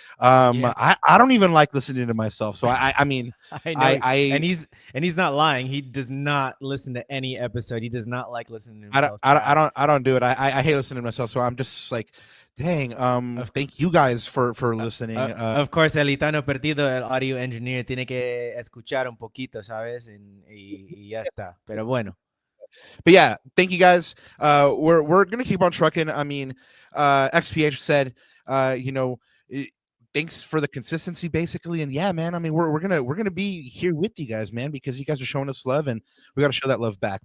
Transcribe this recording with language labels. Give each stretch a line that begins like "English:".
English: I don't even like listening to myself. So I mean, I know, and he's not lying. He does not listen to any episode. He does not like listening to himself. I don't do it. I hate listening to myself. So I'm just like, dang. Thank you guys for listening. Of course,
Spanish: el Itano Perdido, el audio engineer, tiene que escuchar un poquito, ¿sabes? Y ya está. Pero bueno.
English: But yeah, thank you guys. We're gonna keep on trucking. I mean, XPH said, thanks for the consistency, basically. And yeah, man, I mean, we're gonna be here with you guys, man, because you guys are showing us love, and we got to show that love back.